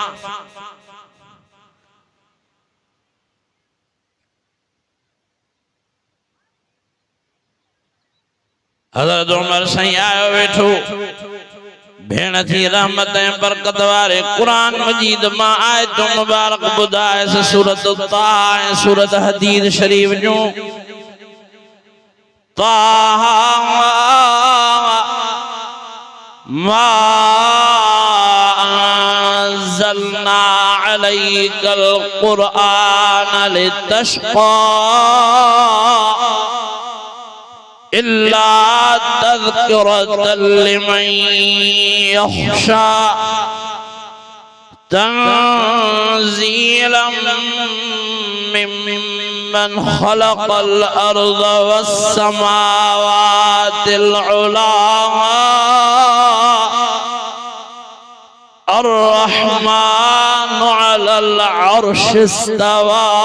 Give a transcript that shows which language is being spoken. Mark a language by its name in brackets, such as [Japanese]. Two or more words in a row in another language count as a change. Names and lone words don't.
[Sindhi] हज़रत उमर सही आयो वेठो भेण थी रहमत बरकत वारे कुरान मजीद मां आयत मुबारक बुधाए सूरत ताह सूरत हदीद शरीफ जो [Arabic] طه ما أنزلنا عليك القرآن لتشقى إلا تذكرة لمن يخشى تنزيلا ممن خلق الأرض والسماوات العلى الرحمن على العرش استوى